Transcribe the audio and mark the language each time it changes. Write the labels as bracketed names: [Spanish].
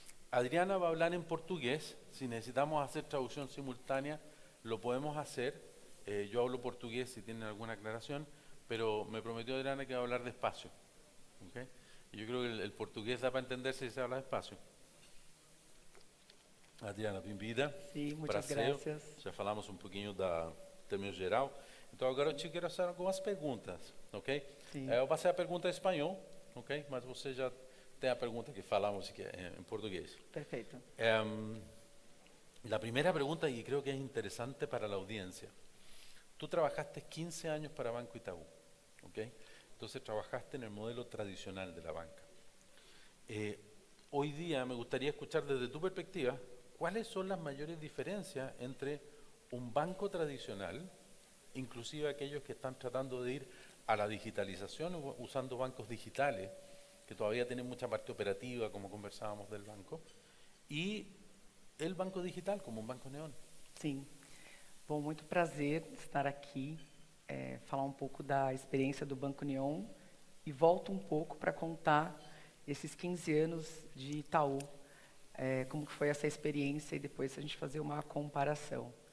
[Spanish] Adriana va a hablar en portugués, si necesitamos hacer traducción simultánea, lo podemos hacer. Yo hablo portugués si tienen alguna aclaración, pero me prometió Adriana que va a hablar despacio. ¿Okay? Y yo creo que el portugués da para entenderse si se habla despacio. [Portuguese] Adriana, bem-vinda. Sim, muitas Prazer. graças. Já falamos um pouquinho da termo geral. Então agora eu te quero fazer algumas perguntas, ok? Sim. Eu vou fazer a pergunta em espanhol, ok? Mas você já tem a pergunta que falamos que é em português. Perfeito. [Spanish] La primera pregunta, y creo que es interesante para la audiencia. Tú trabajaste 15 años para Banco Itaú, ¿ok? Entonces trabajaste en el modelo tradicional de la banca. Hoy día me gustaría escuchar desde tu perspectiva, ¿cuáles son las mayores diferencias entre un banco tradicional, inclusive aquellos que están tratando de ir a la digitalización usando bancos digitales, que todavía tienen mucha parte operativa, como conversábamos del banco, y el banco digital como un banco Neon? [Portuguese] Sim. Bom, muito prazer estar aqui, falar um pouco da experiência do Banco Neon e volto um pouco para contar esses 15 anos de Itaú, como que foi essa experiência e depois a gente fazer uma comparação.